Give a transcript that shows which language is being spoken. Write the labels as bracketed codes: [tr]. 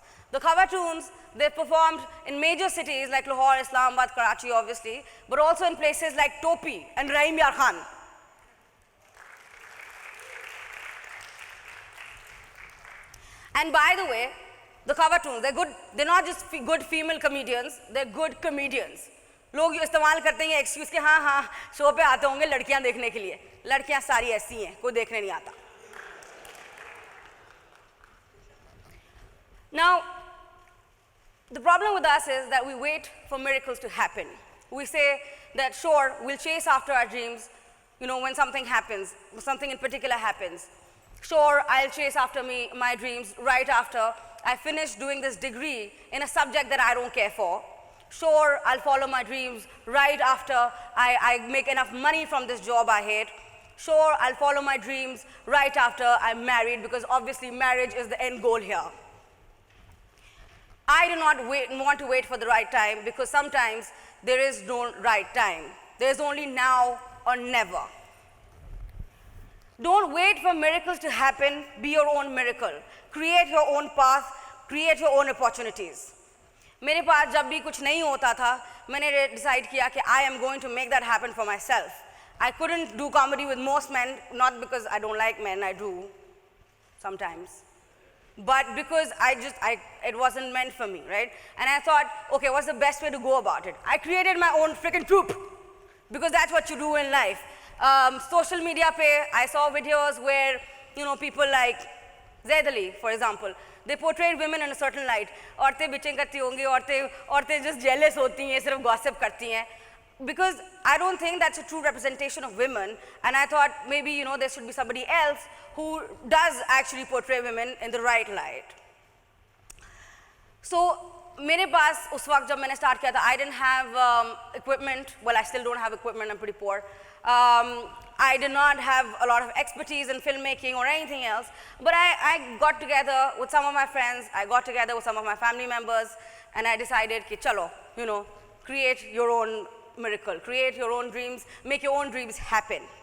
[en] The Khawatoons, they've performed in major cities like Lahore, Islamabad, Karachi, obviously, but also in places like Topi and Rahim Yar Khan. And by the way, the Khawatoons, they're not just good female comedians, they're good comedians. [hi] लोग ये इस्तेमाल करते हैं excuse के हाँ हाँ show पे आते होंगे लड़कियां देखने के लिए लड़कियां सारी ऐसी हैं कोई देखने नहीं आता. [en] Now, the problem with us is that we wait for miracles to happen. We say that sure, we'll chase after our dreams, when something happens, something in particular happens. Sure, I'll chase after my dreams right after I finish doing this degree in a subject that I don't care for. Sure, I'll follow my dreams right after I make enough money from this job I hate. Sure, I'll follow my dreams right after I'm married, because obviously marriage is the end goal here. I do not want to wait for the right time, because sometimes there is no right time. There is only now or never. Don't wait for miracles to happen. Be your own miracle. Create your own path. Create your own opportunities. [hi] मेरे पास जब भी कुछ नहीं होता था, मैंने decide किया कि [en] I am going to make that happen for myself. I couldn't do comedy with most men, not because I don't like men, I do sometimes, but because it wasn't meant for me, right? And I thought, okay, what's the best way to go about it? I created my own freaking troupe, because that's what you do in life. Social media pe, I saw videos where, people like Zaid Ali, for example, they portrayed women in a certain light. [hi] औरतें bitching करती होंगी, औरतें just jealous होती हैं, सिर्फ gossip करती हैं. [en] Because I don't think that's a true representation of women, and I thought maybe, there should be somebody else who does actually portray women in the right light. [hi] So, मेरे पास उस वक्त जब मैंने start किया था, [en] I didn't have equipment. Well, I still don't have equipment. I'm pretty poor. I did not have a lot of expertise in filmmaking or anything else, but I got together with some of my friends, I got together with some of my family members, and I decided [hi] कि चलो, [en] create your own miracle, create your own dreams, make your own dreams happen.